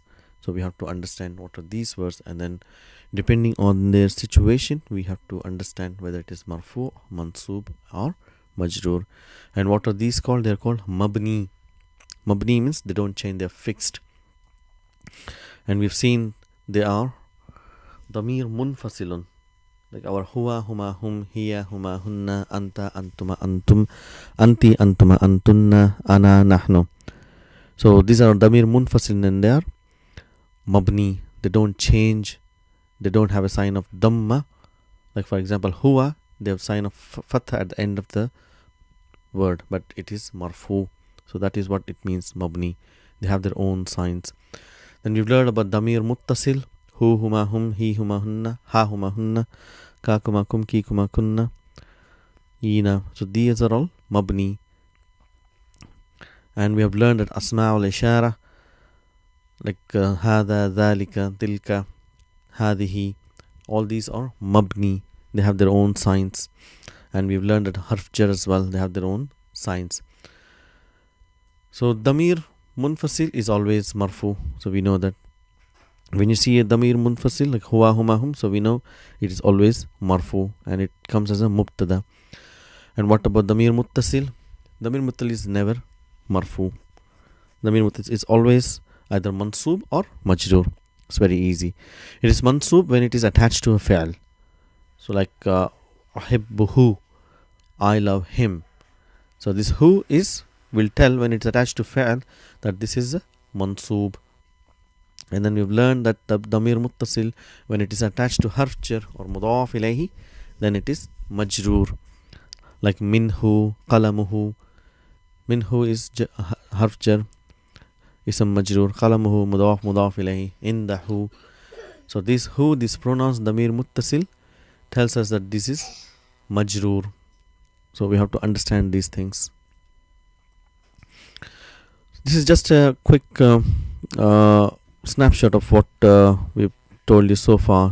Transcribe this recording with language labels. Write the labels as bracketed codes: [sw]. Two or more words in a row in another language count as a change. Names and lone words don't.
[en] So we have to understand what are these words, and then depending on their situation, we have to understand whether it is [ar] marfu, mansub [en] or majroor. And what are these called? They are called mabni. Mabni means they don't change, they are fixed. And we've seen they are [ar] ضمير منفصل, [en] like our [ar] هو، هما، هم، هي، هما, هنّ، أنتَ، أنتما، أنتم، أنتِ، أنتما، أنتنّ، أنا، نحن. [en] So these are [ar] ضمير منفصل, [en] and they are mabni. They don't change. They don't have a sign of dhamma. Like for example, huwa, they have sign of fatha at the end of the word, but it is marfu. So that is what it means, mabni. They have their own signs. Then we've learned about [ar] ضمير متصل, هو، هما، هم، هي، هما, هنّ، ها، هما، هنّ، كَ، كما، كم، كِ، كما، كنّ، نا. [en] So these are all mabni. And we have learned that [ar] أسماء الإشارة, [en] like [ar] هذا، ذلك، تلك، هذه, [en] all these are mabni. They have their own signs. And we've learned that [ar] حرف جر [en] as well, they have their own signs. So [ar] ضمير منفصل [en] is always marfu. So we know that when you see a [ar] ضمير منفصل [en] like [ar] هو، هما، هم, [en] so we know it is always marfu, and it comes as a mubtada. And what about [ar] ضمير متصل? ضمير متصل [en] is never marfu. [ar] ضمير متصل [en] is always either mansub or majroor. It's very easy. It is mansub when it is attached to a fi'al. So like ahibbuhu, I love him. So this who is, will tell when it's attached to fi'al that this is a mansub. And then we've learned that the [ar] ضمير متصل, [en] when it is attached to [ar] حرف جر [en] or [ar] مضاف إليه, [en] then it is majroor. Like [ar] منه، قلمه. [en] Minhu is [ar] حرف جر, اسم مجرور. قلمه مضاف إليه. عنده. [en] So this who, this pronouns [ar] ضمير متصل, [en] tells us that this is majroor. So we have to understand these things. This is just a quick snapshot of what we've told you so far.